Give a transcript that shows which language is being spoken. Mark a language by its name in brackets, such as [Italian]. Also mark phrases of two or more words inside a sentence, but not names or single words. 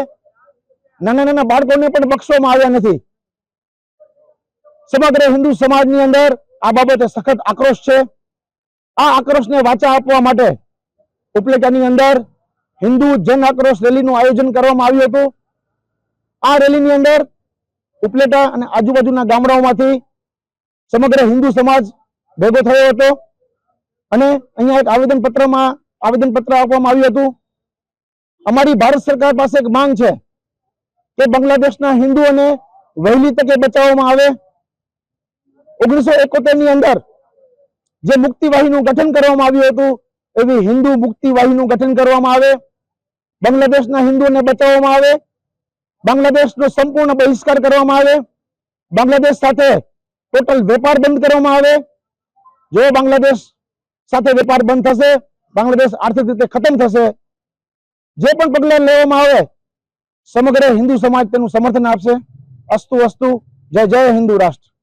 [Gujarati] નાના નાના બાળકોને પણ બક્ષવામાં આવ્યા નથી। સમગ્ર હિન્દુ સમાજની અંદર આ બાબતે સખત આક્રોશ છે। આ આક્રોશને વાચા આપવા માટે ઉપલેટાની અંદર હિન્દુ જન આક્રોશ રેલીનું આયોજન કરવામાં આવ્યું હતું। આ રેલીની અંદર ઉપલેટા અને આજુબાજુના ગામડાઓમાંથી સમગ્ર હિન્દુ સમાજ ભેગો થયો હતો અને અહીંયા એક આવેદનપત્ર આપવામાં આવ્યું હતું। અમારી ભારત સરકાર પાસે એક માંગ છે કે બાંગ્લાદેશના હિન્દુઓને વહેલી તકે બચાવવામાં આવે। 1971 ની અંદર જે મુક્તિવાહીનું ગઠન કરવામાં આવ્યું હતું એવી હિન્દુ મુક્તિવાહીનું ગઠન કરવામાં આવે। બાંગ્લાદેશના હિન્દુઓને બચાવવામાં આવે। બાંગ્લાદેશનો સંપૂર્ણ બહિષ્કાર કરવામાં આવે। બાંગ્લાદેશ સાથે ટોટલ વેપાર બંધ કરવામાં આવે। જો બાંગ્લાદેશ સાથે વેપાર બંધ થશે, બાંગ્લાદેશ આર્થિક રીતે ખત્મ થશે। જે પણ પગલાં લેવામાં આવે સમગ્ર હિન્દુ સમાજ તેનું સમર્થન આપશે। [Sanskrit] अस्तु अस्तु। [Gujarati] જય જય હિન્દુ રાષ્ટ્ર।